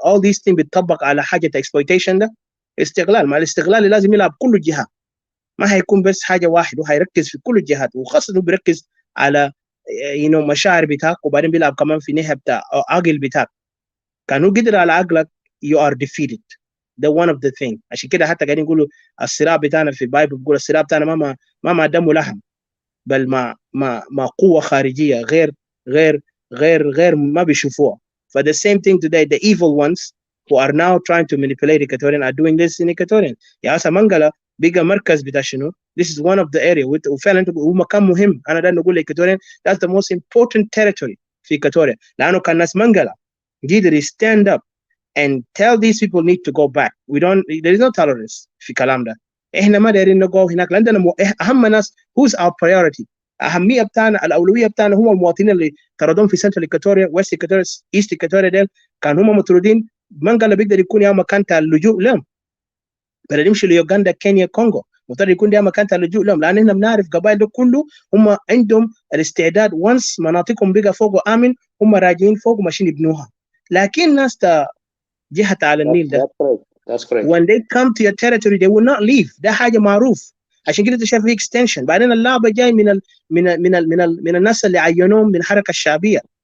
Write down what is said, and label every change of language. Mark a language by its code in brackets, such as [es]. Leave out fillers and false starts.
[en] all these things [ar] بتطبق على حاجه exploitation ده استغلال. مع الاستغلال لازم يلعب كل الجهات، ما هيكون بس حاجه واحده، وهيركز في كل الجهات، وخاصه انه بيركز على مشاعر بتاعك، وبعدين بيلعب كمان في ناحيه بتاع عقل بتاعك. كانوا قدر على عقلك [en] you are defeated. ده one of the thing. [ar] عشان كده حتى قاعدين يقولوا الصراع بتاعنا في البايبل، بيقول الصراع بتاعنا ما دم ولحم، بل ما قوه خارجيه غير ما بيشوفوها. [en] ف the same thing today, the evil ones who are now trying to manipulate Equatorian are doing this in Equatorian. [ar] يا هسه منقلة بقى مركز بتاع شنو. [en] This is one of the area [ar] وفعلا هو مكان مهم. انا ده نقول [en] Equatorian that's the most important territory في Equatoria، [ar] لانه كان ناس منقلة قدر [en] stand up and tell these people need to go back. There is no tolerance [ar] في الكلام ده. احنا ما دايرين نقو هناك، لأننا اهم ناس [en] who's our priority. [ar] اهميه بتاعنا، الاولويه بتاعنا هم المواطنين اللي طردهم في سنترال ايكوتوريا، ويست ايكوتوريا، ايست ايكوتوريا. ديل كان هم مطرودين. منقلة بيقدر يكون يا مكان اللجوء لهم، بدل يمشي ليوغندا، كينيا، كونغو، مضطر يكون ده مكان اللجوء لهم، لان احنا بنعرف قبائل ده كله هم عندهم الاستعداد وانس مناطقهم بقى فوق امن هم راجعين فوق وماشيين يبنوها. لكن ناس جهه على النيل ده [en] That's correct. when they come to your territory they will not leave. [ar] ده حاجه معروف. عشان كده انت شايف في اكستنشن. بعدين اللعبه جاي من الناس اللي عينوهم من الحركه الشعبيه.